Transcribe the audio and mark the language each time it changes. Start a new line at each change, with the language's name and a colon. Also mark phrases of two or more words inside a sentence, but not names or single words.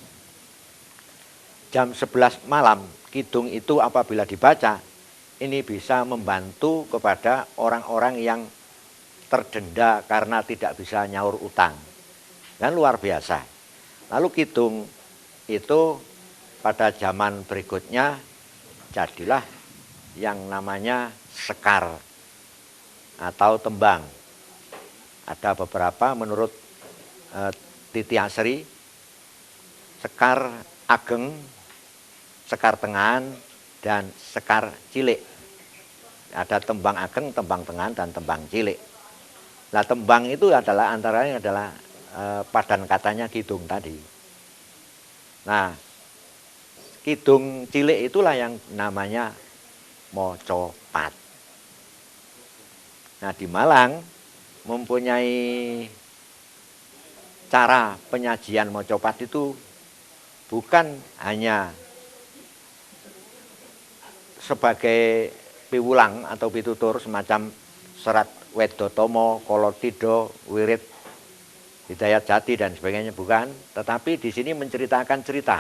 Indonesian: Jam 11 malam kidung itu apabila dibaca, ini bisa membantu kepada orang-orang yang terdenda karena tidak bisa
Javanese: nyaur utang.
Indonesian: Dan luar biasa. Lalu kidung itu pada zaman berikutnya jadilah yang namanya sekar atau tembang. Ada beberapa menurut Titi Asri, sekar ageng, sekar tengahan, dan sekar cilik. Ada tembang ageng, tembang tengahan, dan tembang cilik. Nah, tembang itu adalah antaranya adalah padan katanya kidung tadi. Nah, kidung cilik itulah yang namanya Mojopat. Nah, di Malang mempunyai cara penyajian Mojopat itu bukan hanya sebagai piwulang atau pitutur semacam serat Wedotomo, Kolotido, Wirid, Hidayat Jati dan sebagainya, bukan, tetapi di sini menceritakan cerita.